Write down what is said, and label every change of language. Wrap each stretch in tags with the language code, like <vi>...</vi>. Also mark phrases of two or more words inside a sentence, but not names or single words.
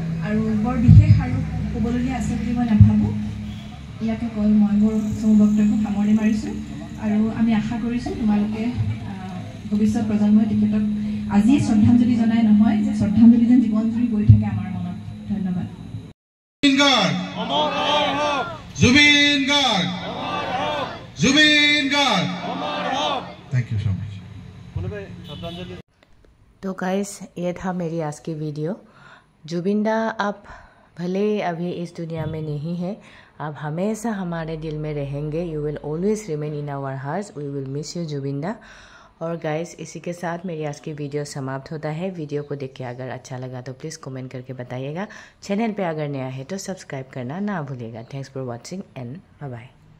<as>আৰু বৰ বিশেষ আৰু ক'বলগীয়া আছে বুলি মই নাভাবোঁ। ইয়াকে কৈ মই মোৰ বক্তব্য সামৰণি মাৰিছোঁ আৰু আমি আশা কৰিছোঁ তোমালোকে ভৱিষ্যত প্ৰজন্মই তেখেতক আজিয়ে শ্ৰদ্ধাঞ্জলি জনাই নহয় যে শ্ৰদ্ধাঞ্জলি যেন জীৱন জুৰি গৈ থাকে আমাৰ মনত। ধন্যবাদ।</as> <hi>जुबिन गार्ग, जुबिन गार्ग।</hi> <en>thank you so much.</en> <hi>तो गाइस ये था मेरी आज की वीडियो। जुबिन दा आप भले अभी इस दुनिया में नहीं है, आप हमेशा हमारे दिल में रहेंगे।</hi> <en>you will always remain in our hearts. we will miss you जुबिन दा।</en> <hi>और गाइस इसी के साथ मेरी आज की वीडियो समाप्त होता है। वीडियो को देख के अगर अच्छा लगा तो प्लीज़ कमेंट करके बताइएगा। चैनल पे अगर नया है तो सब्सक्राइब करना ना भूलिएगा।</hi> <en>thanks for watching and bye bye.</en>